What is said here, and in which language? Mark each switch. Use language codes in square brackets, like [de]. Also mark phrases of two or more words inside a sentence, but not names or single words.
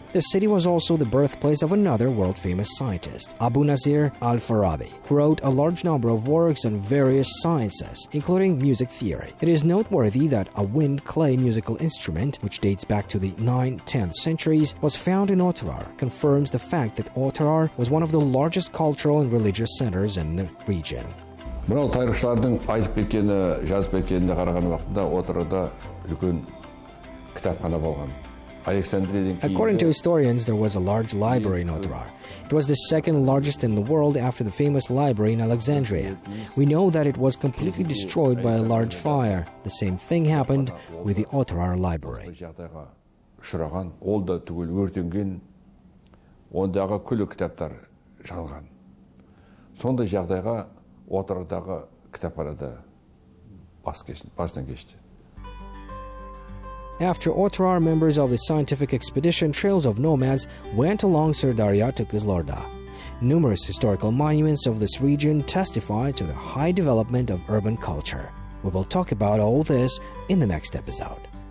[en] The city was also the birthplace of another world-famous scientist, Abu Nasir al-Farabi, who wrote a large number of works on various sciences, including music theory. It is noteworthy that a wind clay musical instrument, which dates back to the 9th-10th centuries, was found in Otyrar, confirms the fact that Otyrar was one of the largest cultural and religious centers in the region. [kk] Мынау тарихшылардың айтып кеткені, жазып кеткеніне қараған уақытта Отyrarда үлкен кітапхана болған. [en] According to historians, there was a large library in Otyrar. It was the second largest in the world after the famous library in Alexandria. We know that it was completely destroyed by a large fire. The same thing happened with the Otyrar library. [kk] Ол да түгел өртенген, ондағы күлі кітаптар жанған. Сондай жағдайға Otyrarдағы кітапханада бастан кешті. [en] After Otyrar, members of the scientific expedition Trails of Nomads went along Sirdarya to Kizlorda. Numerous historical monuments of this region testify to the high development of urban culture. We will talk about all this in the next episode.